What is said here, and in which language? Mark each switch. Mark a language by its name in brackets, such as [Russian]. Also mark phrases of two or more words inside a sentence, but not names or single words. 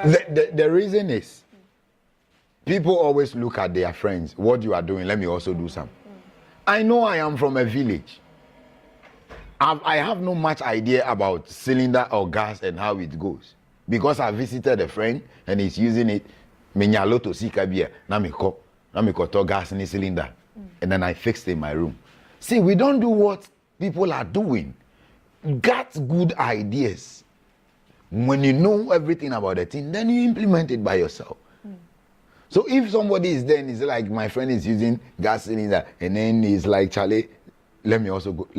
[English] The reason is, people always look at their friends. What you are doing, let me also do some. I know I am from a village. I have no much idea about cylinder or gas and how it goes. Because I visited a friend and he's using it. Menyaloto sikabia na mikoto gas in the cylinder. And then I fixed it in my room. See, we don't do what people are doing. Get good ideas. When you know everything about the thing, then you implement it by yourself. So if somebody is there and is like, my friend is using gas cylinder, and then he's like, Charlie, let me also go.